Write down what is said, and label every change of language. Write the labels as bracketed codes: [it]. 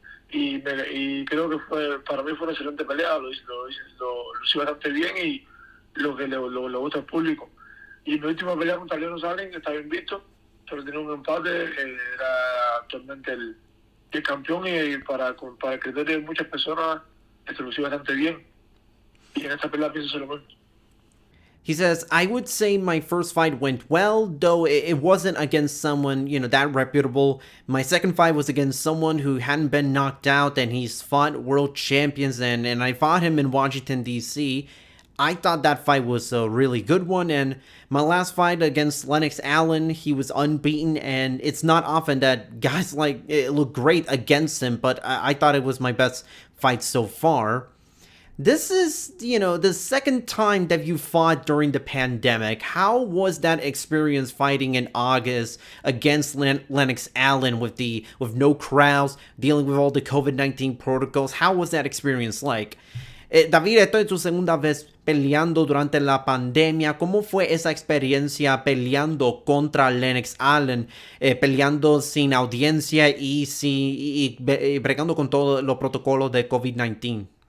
[es] Y creo que para mí fue una excelente pelea, lo hice bastante bien y lo que le gusta al público. Y mi última pelea contra Lennox que estaba invicto, pero tenía un empate, era actualmente el campeón y para el criterio de muchas personas lo hice bastante bien. Y en esta pelea pienso lo mismo. [en] He says, I would say my first fight went well, though it wasn't against someone, that reputable. My second fight was against someone who hadn't been knocked out, and he's fought world champions, and I fought him in Washington, D.C. I thought that fight was a really good one, and my last fight against Lennox, he was unbeaten, and it's not often that guys like it look great against him, but I thought it was my best fight so far. This is, the second time that you fought during the pandemic. How was that experience fighting in August against Lennox with no crowds, dealing with all the COVID-19 protocols? How was that experience like? [es] David, esto es tu segunda vez peleando durante la pandemia. ¿Cómo fue esa experiencia peleando contra Lennox peleando sin audiencia y bregando con todos los protocolos de COVID-19?